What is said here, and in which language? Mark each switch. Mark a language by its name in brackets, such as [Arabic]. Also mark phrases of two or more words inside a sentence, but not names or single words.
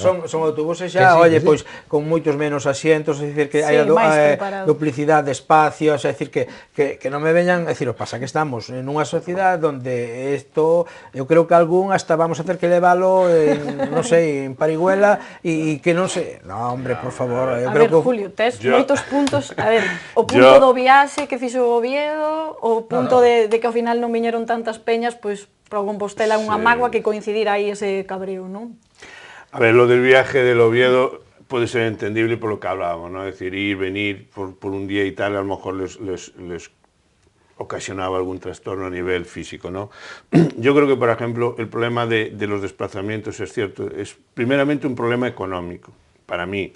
[Galician] Son autobuses xa, oye, pois con moitos menos asientos, é dicir que hai duplicidade de espacios, é dicir que non me veñan, é dicir, pasa que estamos nunha sociedade onde isto, eu creo que algún hasta [Spanish] vamos a ter [Galician] que leválo non sei, en Parihuela e que non sei, no, hombre, por favor, eu creo que Julio, tes moitos puntos, a ver, o punto do viaxe que fixo o Oviedo, o punto de que ao final non viñeron tantas peñas, pois para o Compostela unha mágoa que coincidir aí ese cabreo, non? [Spanish] A ver, lo del viaje del Oviedo puede ser entendible por lo que hablábamos, ¿no? Es decir, ir, venir por un día y tal, a lo mejor les ocasionaba algún trastorno a nivel físico, ¿no? Yo creo que, por ejemplo, el problema de los desplazamientos, es cierto, es primeramente un problema económico, para mí.